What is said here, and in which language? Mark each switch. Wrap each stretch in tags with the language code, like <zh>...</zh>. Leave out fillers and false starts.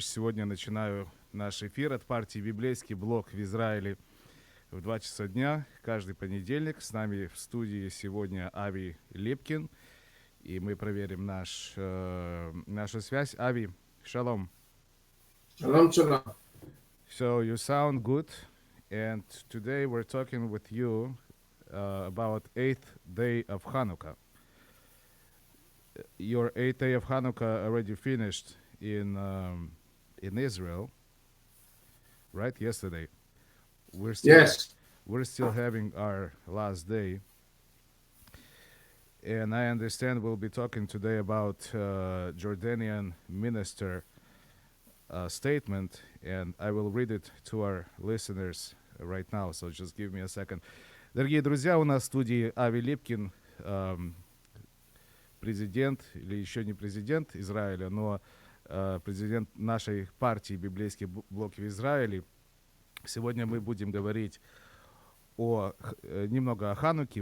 <ru>Сегодня начинаю наш эфир от партии «Библейский блок в Израиле» в 2 часа дня, каждый понедельник. С нами в студии сегодня Ави Лепкин, и мы проверим нашу связь. Ави, шалом.</ru> <he>Шалом, шалом.</he> <en>So you sound good, and today we're talking with you about 8th day of Hanukkah. Your 8th day of Hanukkah already finished in Israel, right? Yesterday. We're still having our last day. And I understand we'll be talking today about Jordanian minister statement, and I will read it to our listeners right now, so just give me a second.</en> <ru>Дорогие друзья, у нас в студии Ави Липкин, президент, или еще не президент Израиля, но президент нашей партии «Библейский блок в Израиле». Сегодня мы будем говорить немного о Хануке.</ru>